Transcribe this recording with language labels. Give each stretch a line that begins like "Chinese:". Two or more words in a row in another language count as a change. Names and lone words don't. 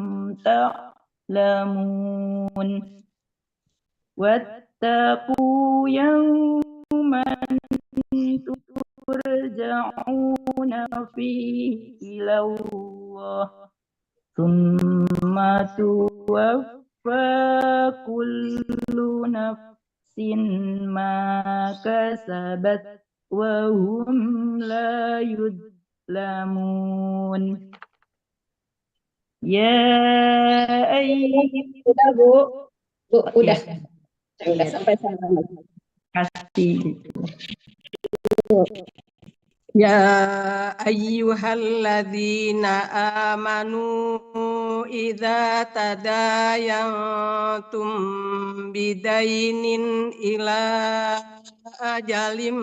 Arabic: تَعْلَمُونَ وَاتَّقُوا يَوْمًا ترجعون فيه إلى الله ثم توفى كل نفس ما كسبت وهم لا يظلمون. يا أيها
Indonesian: Udah Bu. Bu, udah. Udah sampai sana. kasih.
Arabic: يا أيها الذين آمنوا إذا تداينتم بدين إلى أجل